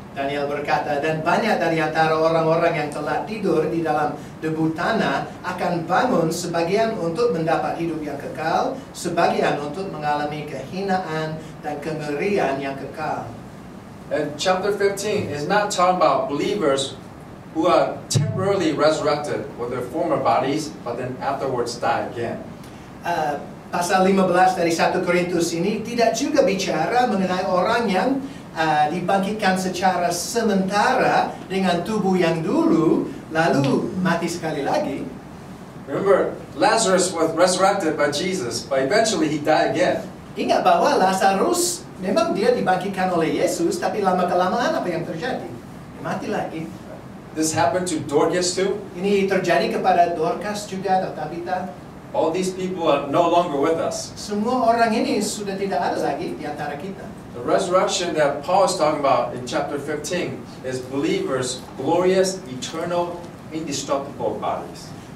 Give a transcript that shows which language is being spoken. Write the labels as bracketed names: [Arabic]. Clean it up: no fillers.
[Indonesian] Daniel berkata, dan banyak dari antara orang-orang yang telah tidur di dalam debu tanah akan bangun, sebagian untuk mendapat hidup yang kekal, sebagian untuk mengalami kehinaan dan kengerian yang kekal. [English] And chapter 15 is not talking about believers who are temporarily resurrected with their former bodies, but then afterwards die again. [Indonesian] Pasal 15 dari 1 Korintus ini tidak juga bicara mengenai orang yang dibangkitkan secara sementara dengan tubuh yang dulu lalu mati sekali lagi. [English] Remember, Lazarus was resurrected by Jesus, but eventually he died again. [Indonesian] Ingat bahwa Lazarus memang dia dibangkitkan oleh Yesus, tapi lama-kelamaan apa yang terjadi? Dia mati lagi. [English] This happened to Dorcas too. [Indonesian] Ini terjadi kepada Dorcas juga atau Tabitha. [English] All these people are no longer with us. [Indonesian] Semua orang ini sudah tidak ada lagi di antara kita. [English] The resurrection that Paul is talking about in chapter 15 is believers' glorious, eternal, indestructible bodies.